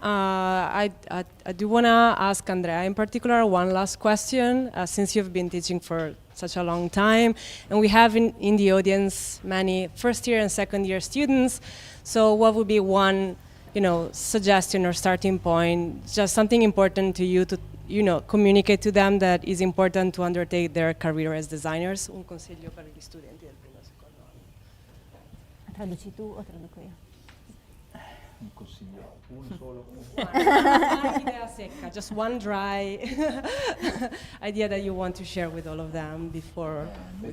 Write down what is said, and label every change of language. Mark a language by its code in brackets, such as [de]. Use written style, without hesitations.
[en] I do want to ask Andrea in particular one last question, since you've been teaching for such a long time, and we have in the audience many first-year and second-year students. So what would be one, suggestion or starting point, just something important to you to communicate to them that is important to undertake their career as designers? [it] Un consiglio per gli studenti del primo e secondo anno. Traduci tu o traduco io? Un consiglio, uno solo. Una idea secca, [en] just one dry idea that you want to share with all of them before we